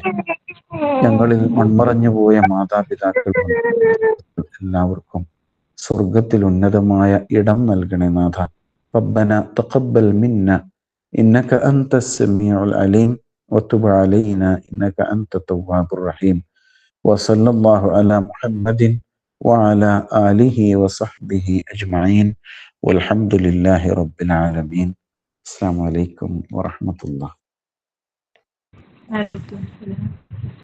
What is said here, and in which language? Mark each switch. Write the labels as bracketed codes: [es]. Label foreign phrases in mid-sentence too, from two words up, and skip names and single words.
[ml] ഞങ്ങളിൽ മൺമറഞ്ഞു പോയ മാതാപിതാക്കൾ എല്ലാവർക്കും സ്വർഗത്തിൽ ഉന്നതമായ ഇടം നൽകണേ നാഥ. [ar] ربنا تقبل منا إنك أنت السميع العليم وتب علينا إنك أنت التواب الرحيم. وصلى الله على محمد وعلى آله وصحبه أجمعين والحمد لله رب العالمين. السلام عليكم ورحمة الله.